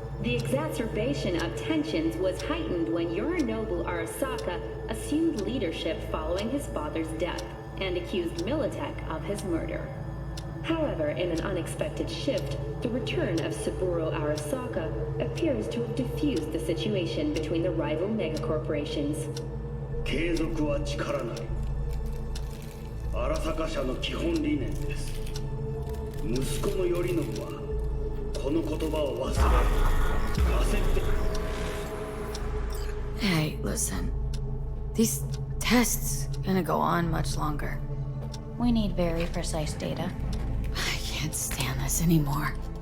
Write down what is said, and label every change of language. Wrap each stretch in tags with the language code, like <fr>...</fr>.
<en>The exacerbation of tensions was heightened when Yorinobu Arasaka assumed leadership following his father's death and accused Militech of his murder. However, in an unexpected shift, the return of Saburo Arasaka appears to have diffused the situation between the rival megacorporations.</en> <ja>継続は力なり。荒坂社の基本理念です。息子の頼信はこの言葉を忘れ、焦って。</ja> <en>Hey, listen. These tests gonna go on much longer. We need very precise data. I can't stand this anymore.</en>